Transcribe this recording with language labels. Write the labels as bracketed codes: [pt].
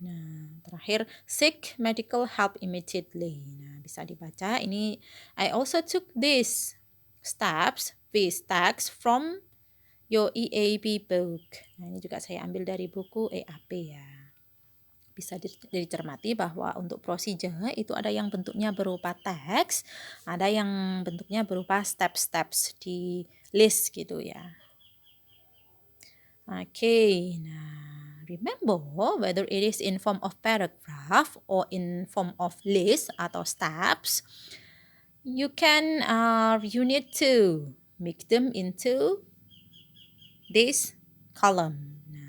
[id] Nah, terakhir [en] seek medical help immediately. [id] Nah, bisa dibaca ini [en] I also took these steps from your EAP book. [id] Nah, ini juga saya ambil dari buku EAP ya. Bisa dicermati bahwa untuk procedure itu ada yang bentuknya berupa teks, ada yang bentuknya berupa steps di list gitu ya. [en] Okay, nah remember whether it is in form of paragraph or in form of list atau steps, you can unit to make them into this column.